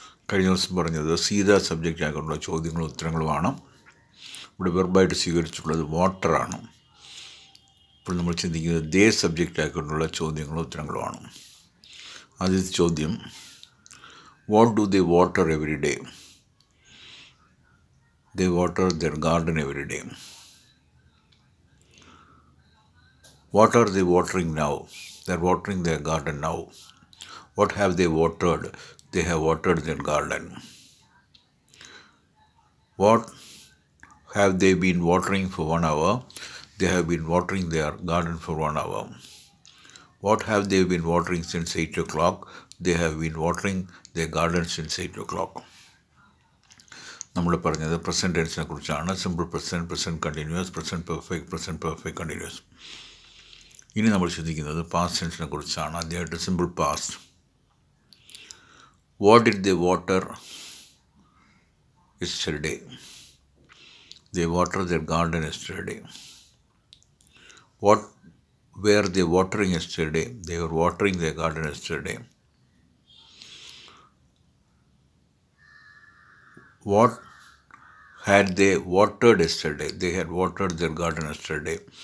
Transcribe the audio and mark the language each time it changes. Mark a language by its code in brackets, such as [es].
[ml] കഴിഞ്ഞ ദിവസം പറഞ്ഞത് സീത സബ്ജക്റ്റ് ആയിട്ടുള്ള ചോദ്യങ്ങളും ഉത്തരങ്ങളുമാണ്. ഇവിടെ വെർബായിട്ട് സ്വീകരിച്ചിട്ടുള്ളത് വാട്ടറാണ്. ഇപ്പോൾ നമ്മൾ ചിന്തിക്കുന്നത് ദേ സബ്ജക്റ്റ് ആയിട്ടുള്ള ചോദ്യങ്ങളും ഉത്തരങ്ങളുമാണ്. [en] ആദ്യത്തെ ചോദ്യം, what do they water every day? They water their garden every day. What are they watering now? They are watering their garden now. What have they watered? They have watered their garden. What have they been watering for 1 hour? They have been watering their garden for 1 hour. What have they been watering since 8 o'clock? They have been watering their garden since 8 o'clock. [ml] നമ്മൾ പറഞ്ഞത് present ടെൻസിനെ കുറിച്ചാണ്. Simple present, present continuous, present perfect continuous. ഇനി നമ്മൾ ചിന്തിക്കുന്നത് past ടെൻസിനെ കുറിച്ചാണ്. ആദ്യമായിട്ട് simple past. [en] What did they water yesterday? They water their garden yesterday. What were they watering yesterday? They were watering their garden yesterday. What had they watered yesterday? They had watered their garden yesterday.